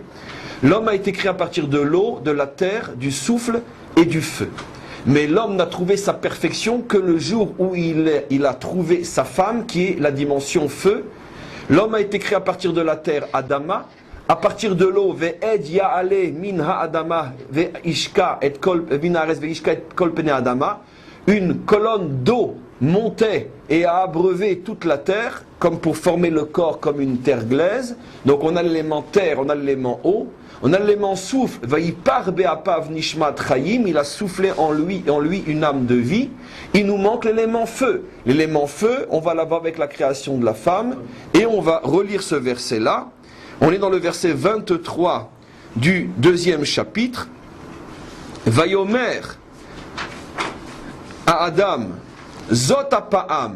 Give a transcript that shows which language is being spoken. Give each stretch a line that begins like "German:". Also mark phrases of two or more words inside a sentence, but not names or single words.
French: L'homme a été créé à partir de l'eau, de la terre, du souffle et du feu. Mais l'homme n'a trouvé sa perfection que le jour où il a trouvé sa femme, qui est la dimension feu. L'homme a été créé à partir de la terre, Adama. À partir de l'eau,
Hebrew: ואד יעלה מן האדמה והשקה את כל פני האדמה.
French: Une colonne d'eau montait et a abreuvé toute la terre, comme pour former le corps comme une terre glaise. Donc on a l'élément terre, on a l'élément eau. On a l'élément souffle,
Hebrew: ויפח באפיו נשמת חיים,
French: il a soufflé en lui une âme de vie. Il nous manque l'élément feu. L'élément feu, on va l'avoir avec la création de la femme. Et on va relire ce verset-là. On est dans le verset 23 du 2e chapitre.
Hebrew: ויאמר
French: à
Hebrew: האדם זאת הפעם.